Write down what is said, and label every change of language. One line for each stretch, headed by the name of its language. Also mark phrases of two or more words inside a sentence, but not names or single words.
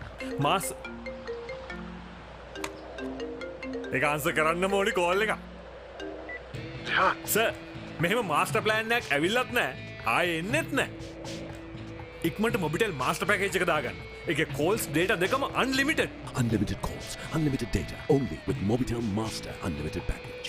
Sinhala: මාස් ඒක ආන්සර් කරන්නම ඕනි කෝල් එක. සර්, මෙහෙම
English: master plan
Sinhala: එකක් ඇවිල්ලත් නැහැ. ආයේ එන්නෙත් නැහැ. ඉක්මනට මොබිටෙල් මාස්ටර් පැකේජ් එක දාගන්න. ඒකේ
English: calls data
Sinhala: දෙකම unlimited.
English: Unlimited calls, unlimited data, only with Mobitel Master Unlimited Package.